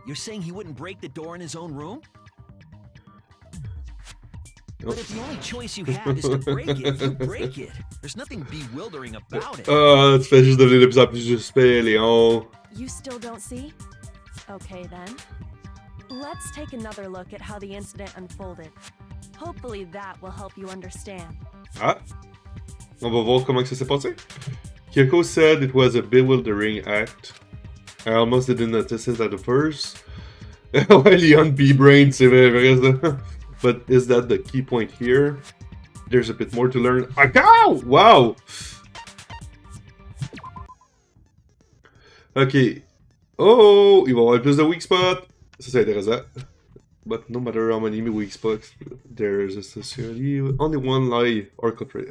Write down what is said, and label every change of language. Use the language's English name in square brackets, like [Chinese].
[English] You're saying he wouldn't break the door in his own room? Oh. But if the only choice you have is to break it, you break it. There's nothing bewildering about it. [French] Ah, tu fais juste devenir de plus en plus suspect, Léon. [English] You still don't see? Okay then. Let's take another look at how the incident unfolded. Hopefully that will help you understand. Ah. [French] On va voir comment que ça s'est passé. [English] Kyoko said it was a bewildering act. I almost didn't notice it at the first. [French] Ouais, Leon B-Brain, c'est vrai ça. [English] But is that the key point here? There's a bit more to learn. Ah, cow! Wow! Ok. [French] Oh! Il va y avoir plus de weak spots. Ça, c'est intéressant. [English] But no matter how many weak spots, there's essentially only one lie or culprit.